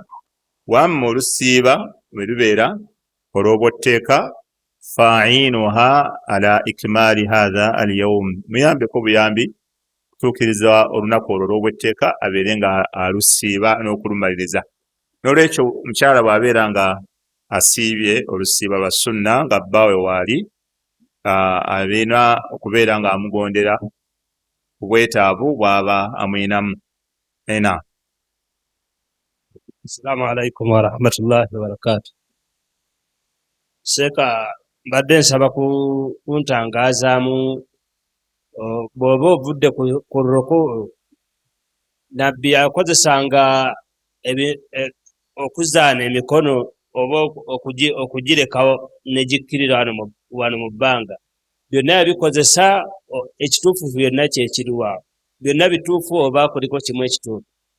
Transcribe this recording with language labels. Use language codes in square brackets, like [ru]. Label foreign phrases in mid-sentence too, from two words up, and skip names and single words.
[lg] Wamma olusiiba bwe lubeera olw'obwotteeka [ar] فإنها على إكمال هذا اليوم, [lg] muyambeko buyambi kutuukiriza olunaku olwo olw'obwotteeka abeere nga alusiiba n'okulumaliriza. N'olwekyo mukyala bw'abeera nga asiibye olusiiba lwa sunna nga bbaawe waali, abeera okubeera nga amugondera obwetaavu bw'aba amwinamu. Ena. [ar] السلام عليكم ورحمة الله وبركاته. [lg] Sheikh, mbadde nsaba kuntangazaamu bw'oba ovudde ku ruku nabbi akozesanga okuzaana emikono oba okugireka ne gikkirira wano mu bbanga byonna yabikozesa ekituufu byonna kyekiriwa byonna bituufu oba kuliko kimu ekituufu